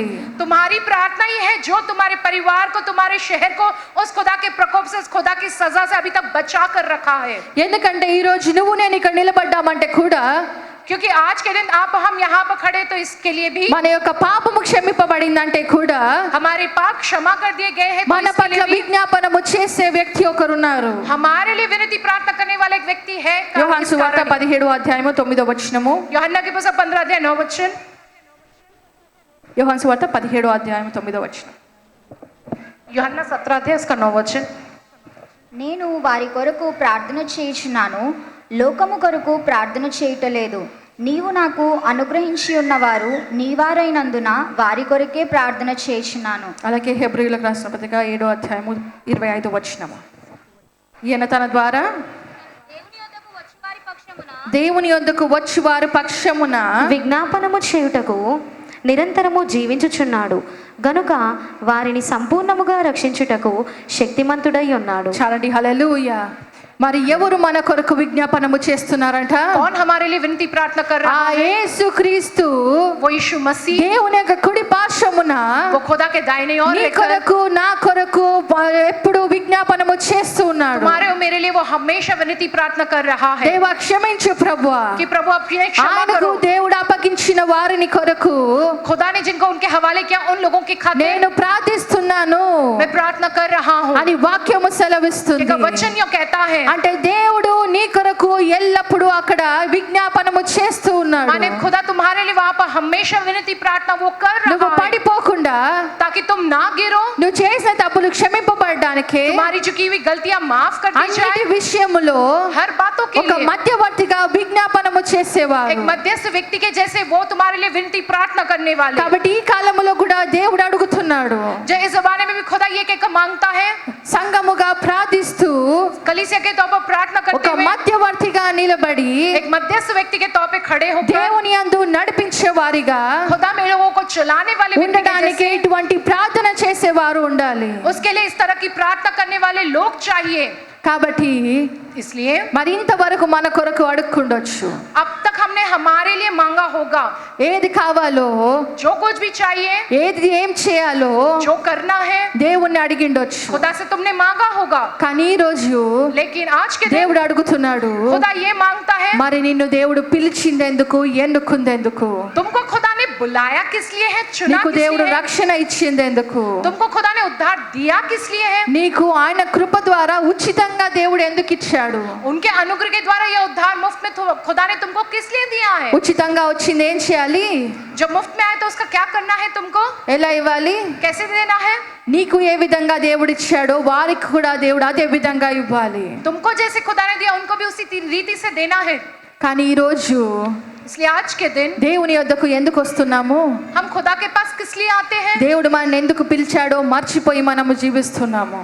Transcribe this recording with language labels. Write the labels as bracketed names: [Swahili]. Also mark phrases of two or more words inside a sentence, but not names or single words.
[Hindi] तुम्हारी प्रार्थना ही है जो तुम्हारे परिवार को तुम्हारे शहर को उस खुदा के प्रकोप से उस खुदा की सजा से अभी तक बचा कर रखा है। [Telugu] ఎందుకంటే ఈ రోజు నువ్వు నేను ఇక్కడ నిలబడ్డామంటే కూడా [Hindi] क्योंकि आज के दिन आप हम यहाँ पर खड़े तो इसके लिए भी [Telugu] మన యొక్క పాపము క్షమింపబడిందంటే కూడా [Hindi] हमारे पाप क्षमा कर दिए गए हैं। तो [Telugu] మన [Hindi] इसके [Telugu] పట్ల [Hindi] लिए भी [Telugu] విజ్ఞాపనము చేసే వ్యక్తి ఒకరున్నారు. [Hindi] हमारे लिए विनती प्रार्थना करने वाला एक व्यक्ति है। [Telugu] యోహాను సువార్త 17వ అధ్యాయము 9వ వచనము, [Hindi] यूहन्ना की पुस्तक 15 अध्याय 9 वचन, [Telugu] యోహాను సువార్త 17వ అధ్యాయం 9వ వచనం, [Hindi] यूहन्ना 17 अध्याय उसका 9 वचन, [Telugu] నేను వారి కొరకు ప్రార్థన చేయుచున్నాను, లోకము కొరకు ప్రార్థన చేయుటలేదు. నీవు నాకు అనుగ్రహించి ఉన్నవారు నీవారైనందున వారి కొరకే ప్రార్థన చేయుచున్నాను. అలాగే హెబ్రీయులకు రాసిన పత్రిక 7వ అధ్యాయము 25వ వచనము, ఈయన తన ద్వారా దేవుని యొద్దకు వచ్చి వారి పక్షమున విజ్ఞాపనము చేయుటకు నిరంతరము జీవించుచున్నాడు గనుక వారిని సంపూర్ణముగా రక్షించుటకు శక్తిమంతుడై ఉన్నాడు. చాలండి. హల్లెలూయా. మరి ఎవరు మన కొరకు విజ్ఞాపనము చేస్తున్నారంట? [Hindi] कौन हमारे लिए विनती प्रार्थना कर रहा ఆ है? [Telugu] యేసుక్రీస్తు [Hindi] वो यीशु मसीह, [Telugu] దేవుని యొక్క కుడి పార్శ్వమున [Hindi] वो खुदा के दाहिने ओर [Telugu] నీ [Hindi] रहकर [Telugu] కొరకు నా కొరకు ఎప్పుడు విజ్ఞాపనము చేస్తూ అడుగుతున్నాడు. [Hindi] तुम्हारे और मेरे लिए वो हमेशा विनती प्रार्थना कर रहा है [Telugu] దేవా క్షమించు ప్రభువా, [Hindi] कि प्रभु आप ये क्षमा [Telugu] ఆయనకు [Hindi] करो। [Telugu] దేవుడు అప్పగించిన వారిని కొరకు [Hindi] खुदा ने जिनको उनके हवाले किया उन लोगों की खातिर [Telugu] నేను ప్రార్థిస్తున్నాను [Hindi] मैं प्रार्थना कर रहा हूँ। [Telugu] అని వాక్యము సెలవిస్తుంది. [Hindi] एक वचन यो कहता है, [Telugu] అంటే దేవుడు నీ కొరకు ఎల్లప్పుడూ అక్కడ విజ్ఞాపనము చేస్తూ ఉన్నాడు. [Hindi] माने खुदा तुम्हारे लिए वहाँ पर हमेशा विनती प्रार्थना वो कर [Telugu] నువ్వు [Hindi] रहा है [Telugu] పడిపోకుండా [Hindi] ताकि तुम ना गिरो, [Telugu] నువ్వు చేసిన తప్పులు క్షమింపబడడానికి [Hindi] तुम्हारी झुकी हुई गलतियां माफ कर दी [Telugu] అన్నిటి [Hindi] जाए। [Telugu] విషయములో [Hindi] हर बातों के [Telugu] ఒక [Hindi] लिए [Telugu] మధ్యవర్తిగా విజ్ఞాపనము [Hindi] एक [Telugu] చేసేవారు. [Hindi] मध्यस्थ व्यक्ति के जैसे वो तुम्हारे लिए विनती प्रार्थना करने वाले। [Telugu] కాబట్టి ఈ కాలంలో కూడా దేవుడు అడుగుతున్నాడు, [Hindi] जो इस जमाने में भी खुदा ये कहकर मांगता है, [Telugu] సంఘముగా ప్రార్థిస్తూ [Hindi] कलीसिया के तौर पर प्रार्थना [Telugu] ఒక [Hindi] करते हुए [Telugu] మధ్యవర్తిగా నిలబడి [Hindi] एक मध्यस्थ व्यक्ति के तौर पे खड़े होकर [Telugu] దేవుని యందు నడిపించే వారిగా [Hindi] खुदा में लोगों को चलाने वाले व्यक्ति के [Telugu] ఉండడానికి [Hindi] जैसे, [Telugu] ఇటువంటి ప్రార్థన చేసేవారు ఉండాలి. [Hindi] उसके लिए इस तरह की प्रार्थना करने वाले लोग चाहिए। [Telugu] కాబట్టి [Hindi] इसलिए [Telugu] మరి ఇంతవరకు మన కొరకు అడుక్కుండొచ్చు, [Hindi] अब तक हमने हमारे लिए मांगा होगा, [Telugu] ఏది కావాలో [Hindi] जो कुछ भी चाहिए, [Telugu] ఏది ఏం చేయాలో [Hindi] जो करना है [Telugu] దేవుణ్ణి అడిగిండొచ్చు. [Hindi] खुदा से तुमने मांगा होगा। [Telugu] కానీ ఈ రోజు [Hindi] लेकिन आज के दिन [Telugu] దేవుడు అడుగుతున్నాడు, [Hindi] खुदा ये मांगता है, [Telugu] మరి నిన్ను దేవుడు పిలిచిందెందుకు, ఎన్నుకుందెందుకు, [Hindi] तुमको खुदा ने बुलाया किस लिए है, चुना [Telugu] నీకు [Hindi] किस [Telugu] దేవుడు [Hindi] लिए है, [Telugu] రక్షణ ఇచ్చిందెందుకు, [Hindi] तुमको खुदा ने उद्धार दिया किस लिए है, [Telugu] నీకు ఆయన కృప ద్వారా ఉచితంగా దేవుడు ఎందుకు ఇచ్చాడు, [Hindi] उनके अनुग्रह के द्वारा यह उद्धार मुफ्त में खुदा ने तुमको किस लिए दिया है। [Telugu] ఉచితంగా వచ్చింది ఏం చేయాలి, [Hindi] जब मुफ्त में आए तो उसका क्या करना है, तुमको [Telugu] ఎలా ఇవ్వాలి, [Hindi] कैसे देना है। [Telugu] నీకు ఏ విధంగా దేవుడు ఇచ్చాడో వారికి కూడా దేవుడు అదే విధంగా ఇవ్వాలి. [Hindi] तुमको जैसे खुदा ने दिया उनको भी उसी रीति से देना है। [Telugu] కానీ ఈ రోజు [Hindi] इसलिए आज के दिन [Telugu] దేవుని యొద్దకు ఎందుకు వస్తున్నాము, [Hindi] हम खुदा के पास किस लिए आते हैं। [Telugu] దేవుడు మనల్ని ఎందుకు పిలిచాడో మర్చిపోయి మనము జీవిస్తున్నాము.